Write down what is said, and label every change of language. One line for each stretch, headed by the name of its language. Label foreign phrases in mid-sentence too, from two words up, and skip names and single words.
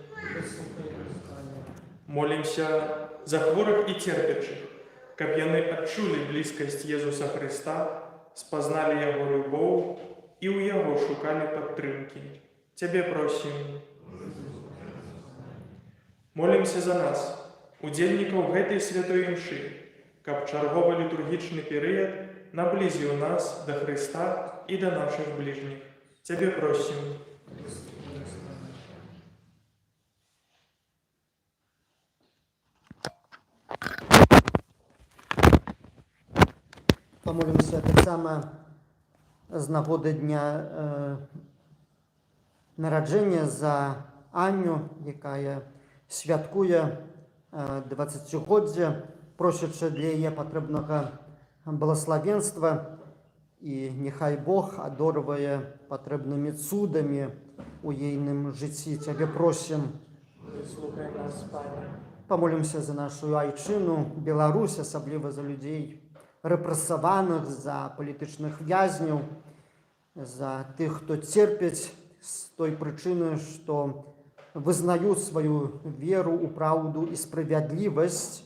Belarusian: Молимся за хворых і церпячых, каб яны адчулі блізкасць Езуса Христа, спазналі Яго любоў і ў Яго шукалі падтрымкі. Цябе просім. Молимся за нас, удзельнікаў гэтай святой імшы, каб чарговы літургічны перыяд
Russian: наблизил нас до Христа и до наших ближних. Тебе просим.
Ukrainian: Помолимся так само з нагоди дня народження за Аню, яка святкує 20-годдя, просячи для її потрібного благословенства, і нехай Бог одарує потрібними цудами у єйнім житті.
Russian: Тебе просим.
Belarusian: Слухай нас, Пане. Памолімся за нашу айчыну, Беларусь, асабліва за людзей рэпрэсаваных, за палітычных вязняў, за тых, хто церпяць з той прычыны, што вызнаюць сваю веру ў праўду і справядлівасць.